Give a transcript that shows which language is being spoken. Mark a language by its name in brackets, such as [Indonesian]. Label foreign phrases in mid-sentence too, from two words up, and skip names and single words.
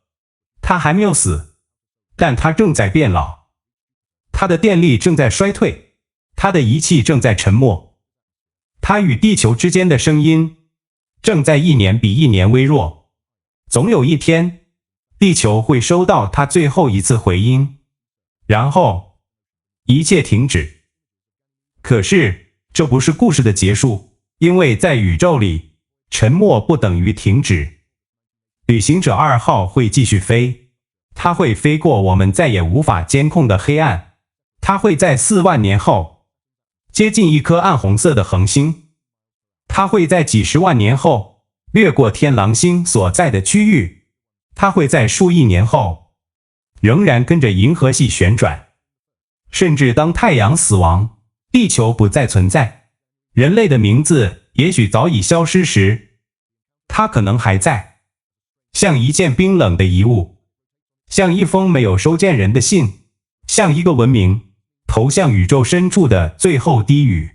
[Chinese] 它還沒有死，但它正在變老，它的電力正在衰退，它的儀器正在沉沒，它與地球之間的聲音正在一年比一年微弱。總有一天，地球會收到它最後一次回音，然後一切停止。可是這不是故事的結束，因為在宇宙裡，沉默不等於停止。旅行者2號會繼續飛，它會飛過我們再也無法監控的黑暗，它會在4萬年後接近一顆暗紅色的恆星，它會在幾十萬年後掠過天狼星所在的區域，它會在數億年後仍然跟着銀河系旋轉，甚至當太陽死亡，地球不再存在，人類的名字也許早已消失時，它可能還在，像一件冰冷的遺物，像一封沒有收件人的信，像一個文明投向宇宙深處的最後低語。